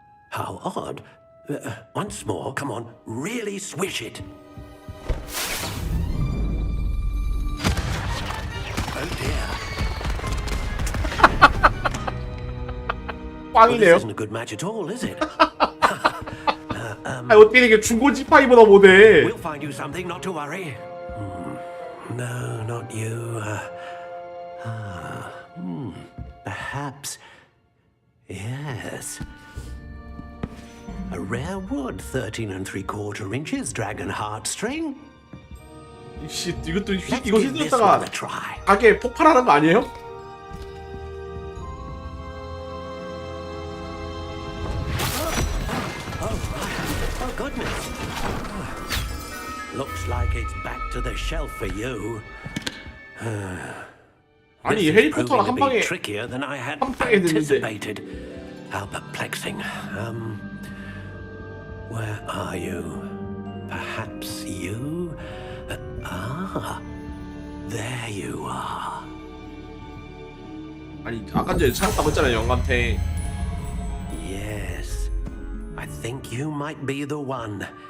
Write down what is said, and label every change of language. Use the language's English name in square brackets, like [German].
[English] How odd. Once more, come on, really swish it. Oh dear. Well, this isn't a good match at all, is it? [Korean] 아 어떻게 이게 중고 지파이보다 못해? [English] We'll find you something, not to worry. No, not you. Perhaps. Yes. A rare wood, 13 3/4 inches, dragon heartstring. [Korean] 씨, 이것도 이거 휘둘렀다가 가게 폭발하는 거 아니에요? [English] Oh goodness. Looks like it's back to the shelf for you. [Korean] 아니 해리포터는 한 방에 [English] trickier than I had [Korean] 한 방에 됐는데. [English] anticipated. How perplexing. Where are you? Perhaps you? There you are. [Korean] 아니 아까 전에 찾았다고 했잖아요 영감탱. [English] Yes, I think you might be the one.